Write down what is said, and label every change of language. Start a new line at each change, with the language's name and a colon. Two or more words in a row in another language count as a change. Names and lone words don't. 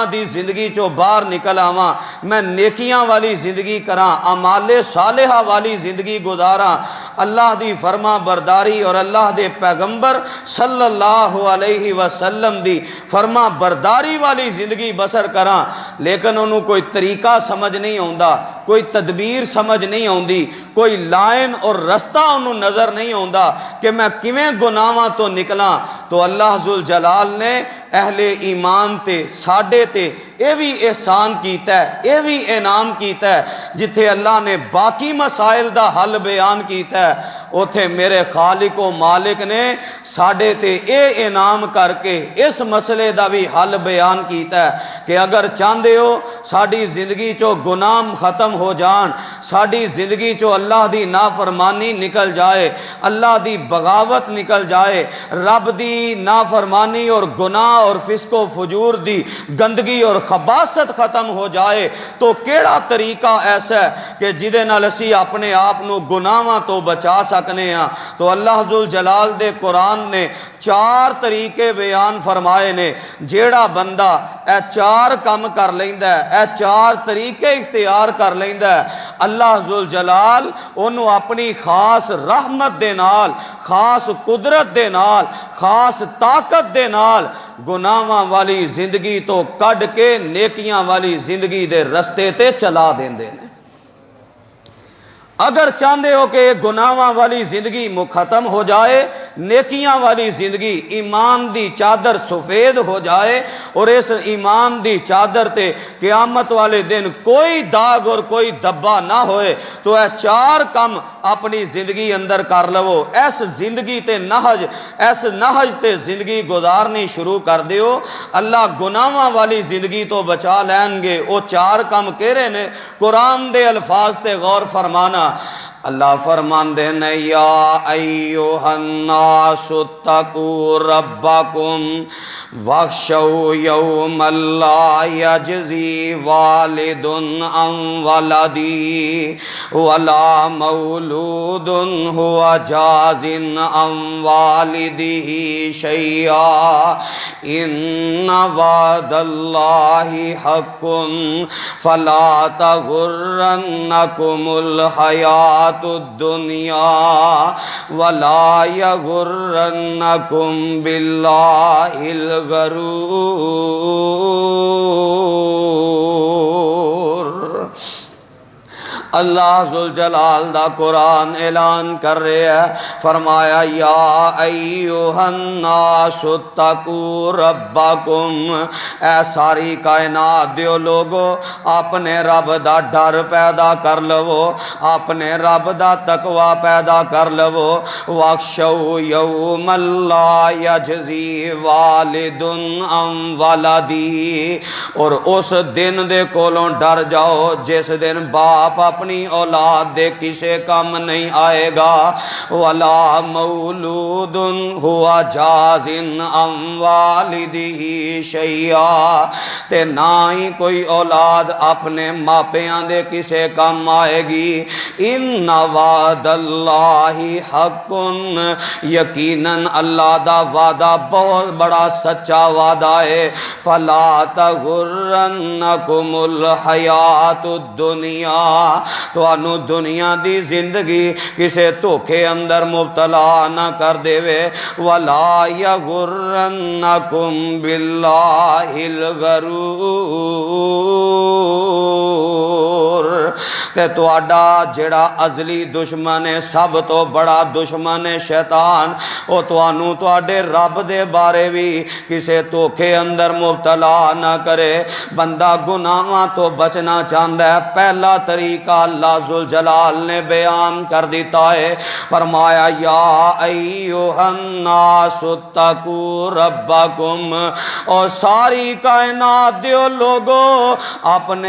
Punjabi: دی زندگی چوں باہر نکل آواں، میں نیکیاں والی زندگی کراں، اعمال صالحہ والی زندگی گزاراں، اللہ دی فرما برداری اور اللہ دے پیغمبر
Arabic: صلی اللہ علیہ وسلم
Punjabi: دی فرما برداری والی زندگی بسر کراں، لیکن انہوں کوئی طریقہ سمجھ نہیں آوندا، کوئی تدبیر سمجھ نہیں آوندی، کوئی لائن اور رستہ انہوں نظر نہیں آوندا کہ میں کیویں گناہاں تو نکلاں۔ تو اللہ ذوالجلال نے اہل ایمان تے ساڈے تے اے بھی احسان کیتا ہے، اے بھی انعام کیتا ہے، جتھے اللہ نے باقی مسائل دا حل بیان کیتا ہے اوتھے میرے خالق و مالک نے ساڈے تے اے انعام کر کے اس مسئلے دا بھی حل بیان کیتا ہے کہ اگر چاہندے ہو ساڈی زندگی چو گناہ ختم ہو جان، ساڈی زندگی چو اللہ دی نافرمانی نکل جائے، اللہ دی بغاوت نکل جائے، رب دی نافرمانی اور گناہ اور فسق و فجور دی گندگی اور خباثت ختم ہو جائے، تو کیڑا طریقہ ایسا ہے کہ جدے نال اسی اپنے آپ نو گناہاں تو بچا سکنے ہاں؟ تو اللہ ذوالجلال دے قرآن نے 4 طریقے بیان فرمائے نے، جیڑا بندہ اے 4 کم کر لیندا ہے، اے 4 طریقے اختیار کر لیندا ہے، اللہ ذوالجلال انہوں اپنی خاص رحمت دے نال، خاص قدرت دے نال، خاص طاقت دے نال گناہاں والی زندگی تو کڈ کے نیکیاں والی زندگی دے رستے تے چلا دیندے نے۔ اگر چاہتے ہو کہ گناہاں والی زندگی ختم ہو جائے، نیکیاں والی زندگی ایمان دی چادر سفید ہو جائے اور اس ایمان دی چادر تے قیامت والے دن کوئی داغ اور کوئی دبا نہ ہوئے، تو اے 4 کم اپنی زندگی اندر کر لو، ایس زندگی تے نہج، ایس نہج تے زندگی گزارنی شروع کر دیو، اللہ گناہاں والی زندگی تو بچا لین گے۔ وہ 4 کم کہرے نے، قرآن دے الفاظ تے غور فرمانا۔ اللہ فرماندے نے
Arabic: یا ایوہ الناس اتقوا ربکم واخشوا یوما لا یجزی والد عن ولدی ولا مولود هو جاز عن والدہ شیئا ان وعد اللہ حق فلا تغرنکم الحیات الدنیا ولا یغرنکم باللہ الغرور۔
Punjabi: اللہ ذوالجلال دا قرآن اعلان کر رہے ہیں، فرمایا
Arabic: یا ایوہ الناس اتقوا ربکم،
Punjabi: اے ساری کائنات دیو لوگو اپنے رب دا ڈر پیدا کر لو، اپنے رب دا تقوی پیدا کر لو،
Arabic: واخشوا یوما لا یجزی والد عن ولدی،
Punjabi: اور اس دن دے کولوں ڈر جاؤ جس دن باپ اپنی اولاد دے کسے کم نہیں آئے گا،
Arabic: ولا مولود ہوا جاز عن والدہ شیئا،
Punjabi: تے نہ ہی کوئی اولاد اپنے ماپیاں دے کسے کم آئے گی۔
Arabic: ان وعد اللہ حق،
Punjabi: یقیناً اللہ دا وعدہ بہت بڑا سچا وعدہ ہے،
Arabic: فلا تغرنکم الحیات الدنیا،
Punjabi: تو انو دنیا دی زندگی کسے دھوکے اندر مبتلا نہ کر دے وے،
Arabic: ولا یغرنکم باللہ الغرور۔
Punjabi: کفر تے تواڈا جڑا ازلی دشمن ہے سب تو بڑا دشمن ہے شیطان او توانوں تواڈے رب دے بارے بھی کسے دھوکے اندر مبتلا نہ کرے بندہ گناہاں تو بچنا چاہتا ہے پہلا طریقہ اللہ ذوالجلال نے بیان کر دیتا ہے فرمایا
Arabic: یا ایھا الناس اتقوا ربکم
Punjabi: اور ساری کائنات دیو لوگو اپنے